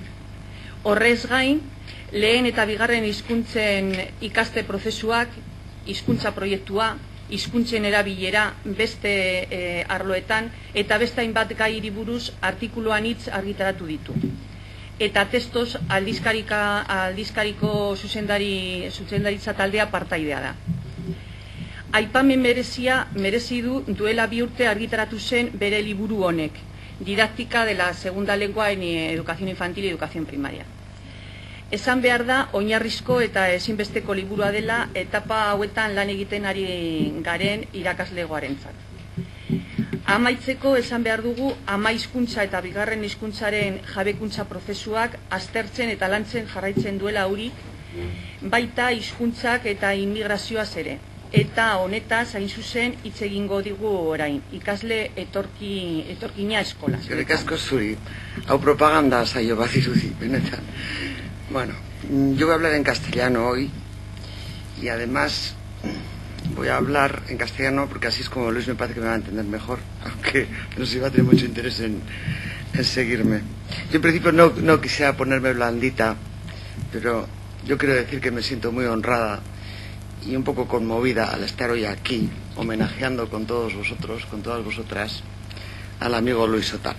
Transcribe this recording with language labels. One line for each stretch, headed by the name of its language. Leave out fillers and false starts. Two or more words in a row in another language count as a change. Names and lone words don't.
Basque: Horrez gain, lehen eta bigarren hizkuntzen ikaste prozesuak, hizkuntza proiektua, hizkuntzen erabilera beste arloetan eta beste hainbat gairi buruz artikuluan hitz argitaratu ditu. Eta testoz aldizkariko zuzendaritza taldea partaidea da. Aipamen merezi du duela 2 urte argitaratu zen bere liburu honek, Didáctica de la segunda lengua en educación infantil y educación primaria. Esan behar da, oinarrizko eta ezinbesteko liburua dela etapa hauetan lan egiten ari garen irakaslegoarentzat. Amaitzeko esan behar dugu ama hizkuntza eta bigarren hizkuntzaren jabekuntza prozesuak aztertzen eta lantzen jarraitzen duela Uri, baita hizkuntzak eta immigrazioaz ere. Eta honetaz hain zuzen hitz egingo digu orain, ikasle etorkina eskola. Eskerrik asko zuri, hau propaganda saio bat iruzi, benetan.
Spanish: Bueno, yo voy a hablar en castellano hoy y además voy a hablar en castellano porque así es como Luis me parece que me va a entender mejor, aunque no sé si va a tener mucho interés en seguirme. Yo en principio no quisiera ponerme blandita, pero yo quiero decir que me siento muy honrada y un poco conmovida al estar hoy aquí, homenajeando con todos vosotros, con todas vosotras, al amigo Luis Sotano.